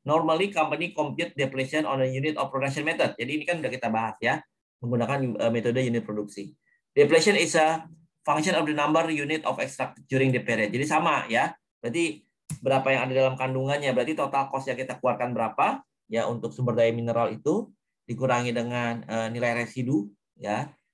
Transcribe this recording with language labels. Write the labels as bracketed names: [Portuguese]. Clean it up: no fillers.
[English] Normally company compute depletion on a unit of production method. [Indonesian] Jadi ini kan udah kita bahas ya, menggunakan metode unit produksi. [English] Depletion is a function of the number unit of extract during the period. [Indonesian] Jadi sama ya. Berarti berapa yang ada dalam kandungannya. Berarti total cost yang kita keluarkan berapa ya untuk sumber daya mineral itu dikurangi dengan nilai residu ya.